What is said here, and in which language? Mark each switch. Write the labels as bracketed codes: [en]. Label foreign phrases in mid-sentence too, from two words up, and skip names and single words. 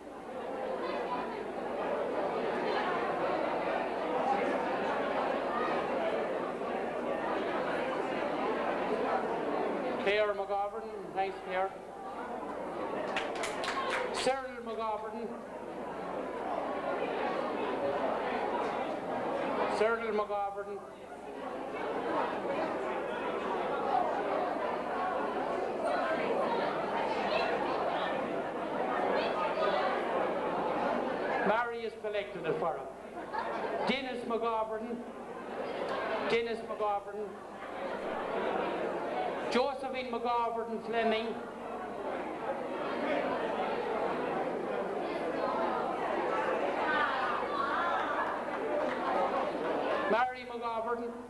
[en] Claire McGovern, thanks Claire. Cyril McGovern. Cyril McGovern. Marius collected it for him. Dennis McGovern. Dennis McGovern. Josephine McGovern Fleming. Mary McGovern.